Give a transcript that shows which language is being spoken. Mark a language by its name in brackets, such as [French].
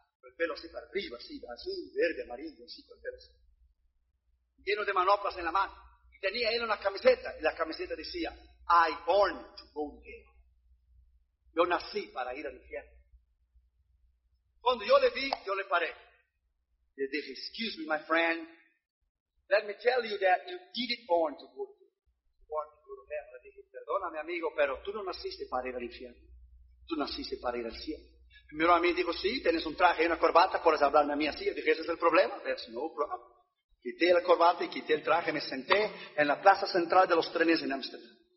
[Spanish] El pelo así para arriba, así, azul, verde, amarillo, así, con el pelo así. Lleno de manoplas en la mano. Y tenía él una camiseta. Y la camiseta decía, [English] I born to go to hell. [Spanish] Yo nací para ir al infierno. Cuando yo le vi, yo le paré. Le dije, [English] excuse me, my friend. Let me tell you that you didn't born to go to hell. [Spanish] Le dije, perdóname, amigo, pero tú no naciste para ir al infierno. Tú naciste para ir al cielo. Me miró a mí y dijo, sí, tienes un traje y una corbata, puedes hablarme a mí así. Yo dije, ese es el problema. [English] There's no problem. [Spanish] Quité la corbata y quité el traje, me senté en la plaza central de los trenes en Ámsterdam.